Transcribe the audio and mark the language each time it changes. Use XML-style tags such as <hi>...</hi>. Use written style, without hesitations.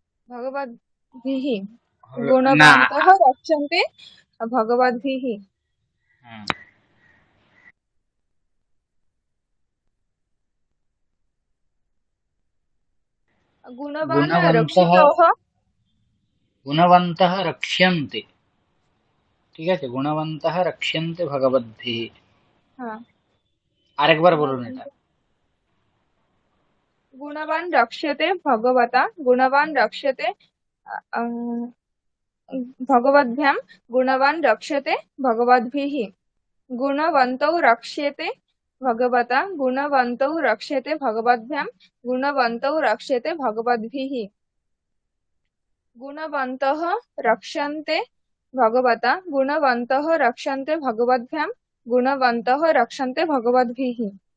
<sa>भगवद्भिः गुणवन्तः रक्षन्ते भगवद्भिः गुणवान् रक्षितः गुणवन्तः रक्ष्यन्ते,</sa> <bn>ঠিক আছে,</bn> <sa>গুণবন্তः রক্ষ্যন্তে ভগবদ্ভিः। हाँ</sa> <bn>আরেকবার বলুন এটা।</bn> <sa>गुणवान रक्ष्यते भगवता गुणवान रक्ष्यते अं, भगवद्भ्यां गुणवान रक्ष्यते भगवद्भिः गुणवन्तौ रक्ष्यते भगवता गुणवन्तौ रक्ष्यते भगवद्भ्यां गुणवन्तौ रक्ष्यते भगवद्भिः गुणवन्तः रक्ष्यन्ते भगवता गुणवन्तः रक्ष्यन्ते भगवद्भ्यां गुणवन्तः रक्ष्यन्ते भगवद्भिः</sa>